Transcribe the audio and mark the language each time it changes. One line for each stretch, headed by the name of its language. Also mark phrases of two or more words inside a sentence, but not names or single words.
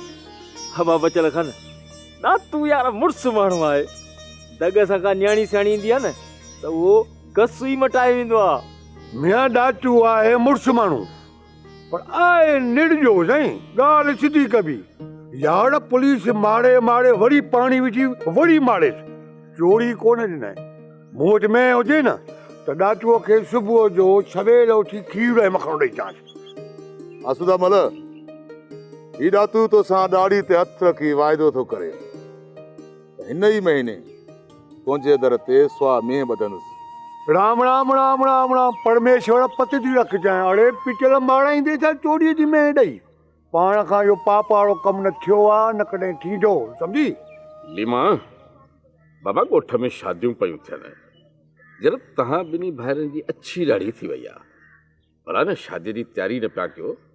Sindhi: हवा बचल खान ॾातू यार मुड़स माण्हू आहे दग सां का न्याणी सियाणी ईंदी आहे न त उहो गस ई मटाए वेंदो आहे मियां ॾातू आहे मुड़स माण्हू पर आहे निड़जो साईं ॻाल्हि सिधी कबी यार पुलिस मारे मारे वरी पाणी विझी वरी मारे चोरी कोन ॾिनई मूं वटि में हुजे न त ॾाटूअ खे सुबुह जो सवेल उथी खीर ऐं मखण ॾेई चांसि। आसूदा मल ही ॾातू तोसां ॾाढ़ी ते हथ रखी वाइदो थो करे हिन ई महीने तुंहिंजे दर ते स्वा में ॿधंदुसि। राम राम राम राम राम परमेश्वर पति थी रखजांइ। अड़े पिचल माराईंदे छा चोरीअ जी में ॾेई। पाण खां इहो पाप वारो कमु न थियो आहे न कॾहिं थींदो, सम्झी? लीमा बाबा ॻोठ में शादियूं पयूं थियनि जरा तव्हां ॿिन्ही भाइरनि जी अच्छी ॾाढ़ी थी वई आहे, भला न शादीअ जी तयारी न पिया कयो।